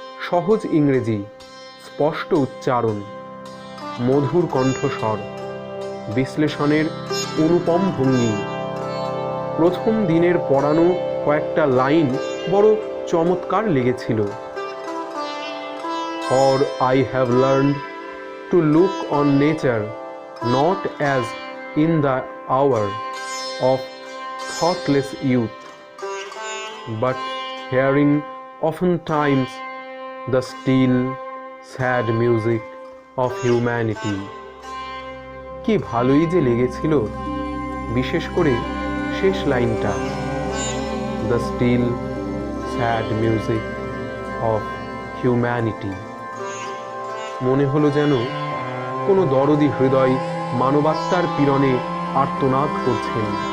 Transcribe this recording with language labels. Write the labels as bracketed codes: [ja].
[bn] সহজ ইংরেজি, স্পষ্ট উচ্চারণ, মধুর কণ্ঠস্বর, বিশ্লেষণের অনুপম ভঙ্গি। প্রথম দিনের পড়ানো কয়েকটা লাইন বড় চমৎকার লেগেছিল। [en] For I have learned to look on nature not as in the hour of thoughtless youth, but hearing oftentimes the still, sad music of humanity. [bn] কি ভালোই যে লেগেছিল, বিশেষ করে শেষ লাইনটা, [en] the still, sad music of humanity। [bn] মনে হলো যেন কোনো দরদি হৃদয় মানবাত্মার পীড়নে আর্তনাদ করছেন।